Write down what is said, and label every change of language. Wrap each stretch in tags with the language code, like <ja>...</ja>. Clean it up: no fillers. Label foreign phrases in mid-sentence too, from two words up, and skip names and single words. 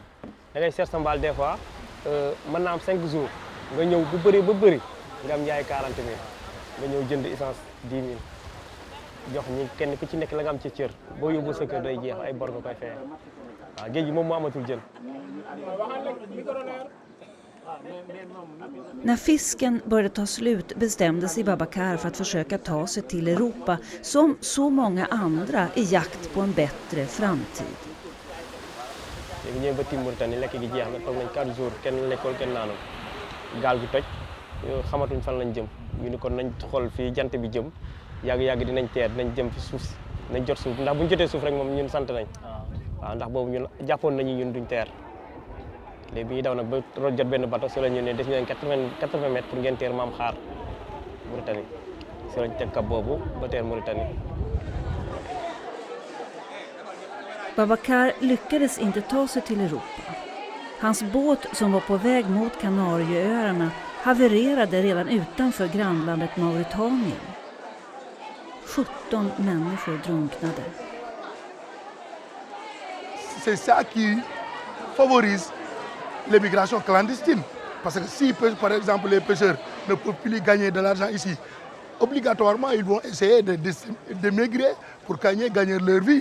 <wo>da ngay seet sa mbaal</wo> <fr>des fois</fr> <wo>mën naa am 5 jours nga ñëw bu bëri ba bëri nga am njaay 40 000 nga ñëw jënd essence 10 000 jox ñi kenn ku ci nekk la nga am ci cër boo yóbbu sa kër day jeex ay bor nga koy feye waaw géej gi moom moo amatul jën.</wo> <sv>När fisken började ta slut bestämde sig Babacar för att försöka ta sig till Europa som så många andra i jakt på en bättre framtid.</sv> <wo>léegi ñëw ba Tim Mauritanie lekk gi jeex na toog nañ 4 jours kenn lekkul kenn naanul gaal gi toj xamatuñ fan lañ jëm ñu ni kon nañ xool fii jant bi jëm yàgg-yàgg dinañ teer dinañ jëm fi suuf nañ jot suuf ndax buñ jotee suuf rek moom ñun sant nañ waaw ndax boobu ñun jàppoon nañu ñun duñ teer léegi bi ñu daw nag ba jot benn bateau si la ñu ne des ñu 80</wo> <fr>mètres pour</fr> <wo>ngeen teer maam xaar Mauritanie si lañ teg kap boobu ba teer Mauritanie.</wo> <sv>Babacar lyckades inte ta sig till Europa. Hans båt som var på väg mot Kanarieöarna havererade redan utanför grannlandet Mauritanien. 17 människor drunknade.</sv> <fr>C'est ça qui favorise l'immigration clandestine. Parce que si, par exemple, les pêcheurs ne peuvent plus gagner de l'argent ici, obligatoirement, ils vont essayer de migrer pour gagner leur vie.</fr>